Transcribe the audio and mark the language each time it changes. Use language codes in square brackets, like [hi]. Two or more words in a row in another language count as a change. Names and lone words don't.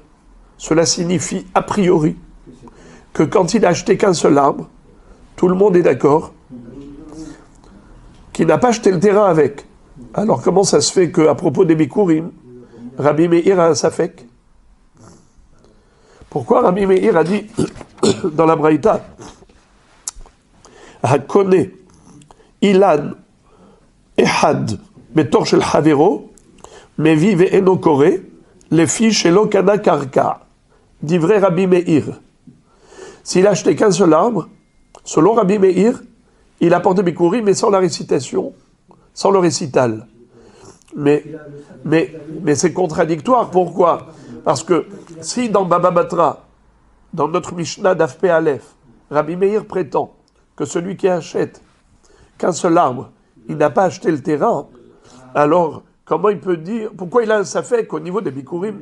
[fr] Cela signifie a priori que quand il a acheté qu'un seul arbre, tout le monde est d'accord qu'il n'a pas acheté le terrain avec. Alors comment ça se fait qu'à propos des Bikurim, Rabbi Meir a un safek ? Pourquoi Rabbi Meir a dit dans la Braïta [he] הקונה אילן אחד בתוך של חבירו מביא ואינו קורא לפי שלא קנה קרקע. [fr] Dit vrai Rabbi Meir. S'il a acheté qu'un seul arbre, selon Rabbi Meir, il apporte des bikurim mais sans la récitation, sans le récital. Mais c'est contradictoire. Pourquoi ? Parce que si dans Baba Batra, dans notre Mishnah d'Afpe Aleph, Rabbi Meir prétend que celui qui achète qu'un seul arbre, il n'a pas acheté le terrain, alors comment il peut dire, pourquoi il a un safek au niveau des bikurim ?